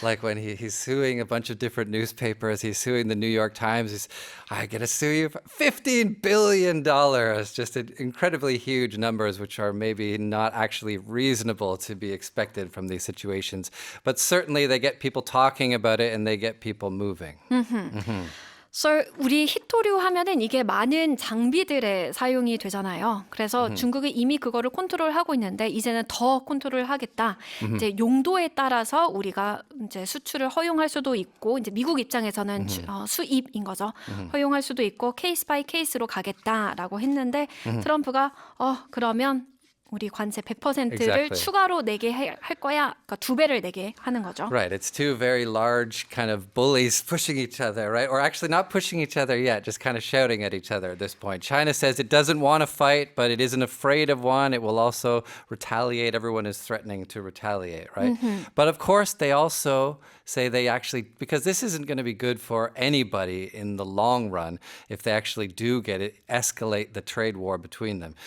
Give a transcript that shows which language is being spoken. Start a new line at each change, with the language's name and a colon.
English: Like when he's suing a bunch of different newspapers, he's suing the New York Times. He's, I'm going to sue you for $15 billion. Just incredibly huge numbers, which are maybe not actually reasonable to be expected from these situations. But certainly they get people talking about it and they get people moving.
Korean: So 우리 히토류 하면은 이게 많은 장비들에 사용이 되잖아요. 그래서 중국이 이미 그거를 컨트롤하고 있는데 이제는 더 컨트롤하겠다. 이제 용도에 따라서 우리가 이제 수출을 허용할 수도 있고 이제 미국 입장에서는 수입인 거죠. 허용할 수도 있고 케이스 바이 케이스로 가겠다라고 했는데 트럼프가 그러면 우리 관세 100%를
English: Exactly.
Korean: 추가로 내게 할 거야. 그러니까 2배를 내게 하는 거죠.
English: Right. It's two very large kind of bullies pushing each other, right? Or actually not pushing each other yet, just kind of shouting at each other at this point. China says it doesn't want to fight, but it isn't afraid of one. It will also retaliate. Everyone is threatening to retaliate, right? But of course, they also say they actually, because this isn't going to be good for anybody in the long run if they actually do get it, escalate the trade war between them.